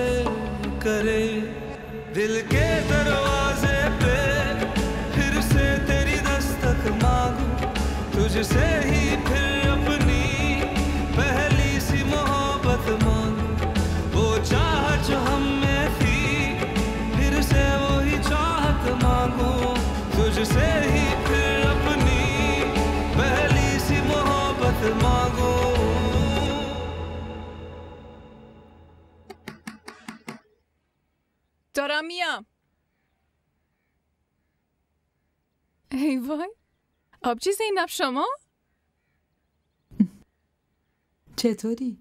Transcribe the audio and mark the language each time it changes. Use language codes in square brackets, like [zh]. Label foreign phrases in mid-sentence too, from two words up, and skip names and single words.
[hi] करे दिल के दरवाजे पे फिर से तेरी दस्तक मांगू तुझसे ही फिर अपनी पहली सी मोहब्बत मांगू वो चाहत जो हम में थी फिर से वही चाहत मांगू तुझसे ही फिर अपनी पहली सी मोहब्बत मांगू [fa] دارم میام. ای وای، آبجی زینب شما؟ چطوری؟